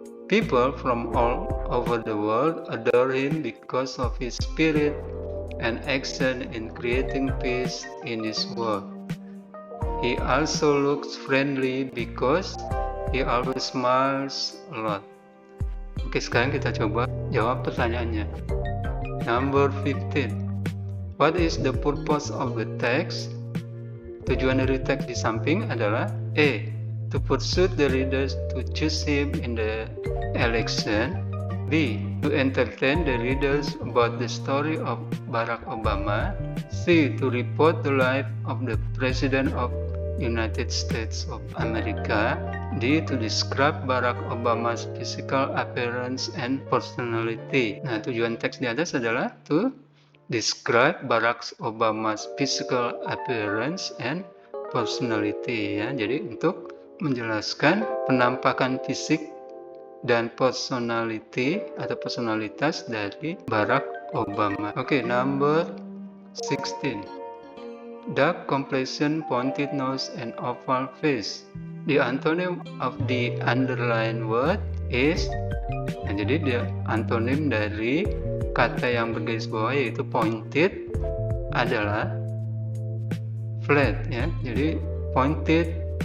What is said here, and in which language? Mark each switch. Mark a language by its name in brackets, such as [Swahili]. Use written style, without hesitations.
[English] People from all over the world adore him because of his spirit and action in creating peace in this world. He also looks friendly because he always smiles a lot. [Indonesian] Oke, sekarang kita coba jawab pertanyaannya. [English] Number 15. What is the purpose of the text? [Indonesian] Tujuan dari teks di samping adalah A. [English] To persuade the readers to choose him in the election. B. To entertain the readers about the story of Barack Obama. C. To report the life of the President of United States of America. D. To describe Barack Obama's physical appearance and personality. [Indonesian] Nah, tujuan teks di atas adalah [English] to describe Barack Obama's physical appearance and personality. [Indonesian] Ya, jadi untuk menjelaskan penampakan fisik dan personality atau personalitas dari Barack Obama. [English] Oke, number 16. Dark complexion, pointed nose, and oval face. The antonym of the underlined word is, [Indonesian] nah, jadi dia antonim dari kata yang bergaris bawah yaitu pointed adalah flat ya. Jadi pointed